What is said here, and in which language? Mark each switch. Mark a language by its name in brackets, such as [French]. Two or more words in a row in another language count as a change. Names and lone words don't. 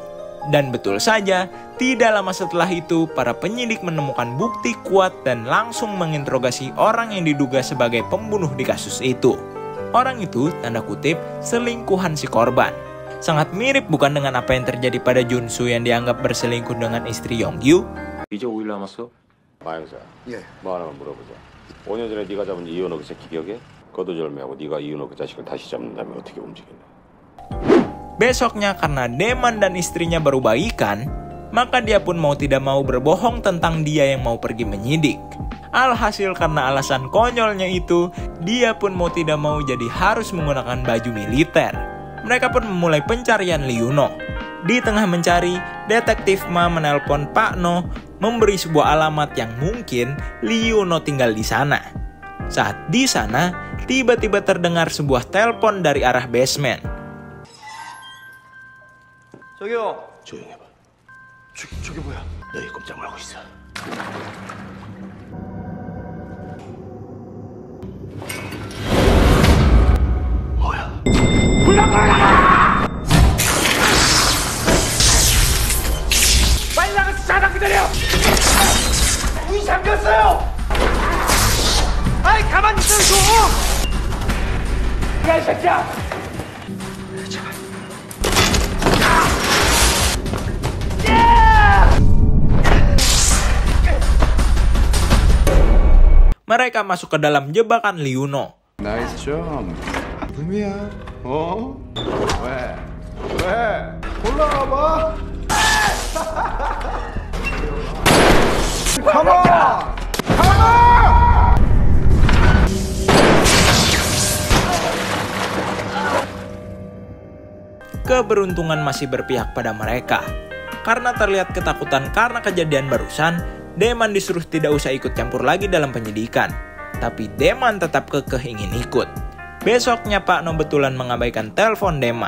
[Indonesian] Dan betul saja, tidak lama setelah itu para penyidik menemukan bukti kuat dan langsung menginterogasi orang yang diduga sebagai pembunuh di kasus itu. Orang itu, tanda kutip, selingkuhan si korban. Sangat mirip bukan dengan apa yang terjadi pada Junsu yang dianggap berselingkuh dengan istri Yongyu? [Korean] 이제 5일 남았어? 마영사. 예. 뭐 하나만 물어보자. 5년 전에 네가 잡은 이윤호 그 새끼 기억해? 거두절미하고 네가 이윤호 그 자식을 다시 잡는다면 어떻게 움직이냐? [Indonesian] Besoknya karena Daeman dan istrinya baru baikan, maka dia pun mau tidak mau berbohong tentang dia yang mau pergi menyidik. Alhasil karena alasan konyolnya itu, dia pun mau tidak mau jadi harus menggunakan baju militer. Mereka pun memulai pencarian Lee Yuno. Di tengah mencari, Detektif Ma menelpon Pak No memberi sebuah alamat yang mungkin Lee Yuno tinggal di sana. Saat di sana, tiba-tiba terdengar sebuah telepon dari arah basement. [Korean] 저기요. 조용히 해봐. 저기 뭐야? 너희 꼼짝 말고 있어. 뭐야? 빨리 나가서 잠깐 기다려! 문이 잠겼어요! 아이 가만히 있어요 좀! 야 이 새끼야! 제발. [Indonesian] Mereka masuk ke dalam jebakan Lee Yuno. [Korean] 나이스 점. 금이야. 어? 왜? 왜? 올라와 봐. [English] Come on! Come on! [Indonesian] Keberuntungan masih berpihak pada mereka. Karena terlihat ketakutan karena kejadian barusan, Daeman disuruh tidak usah ikut campur lagi dalam penyidikan. Tapi Daeman tetap kekeh ingin ikut. Besoknya Pak No betulan mengabaikan telepon Daeman.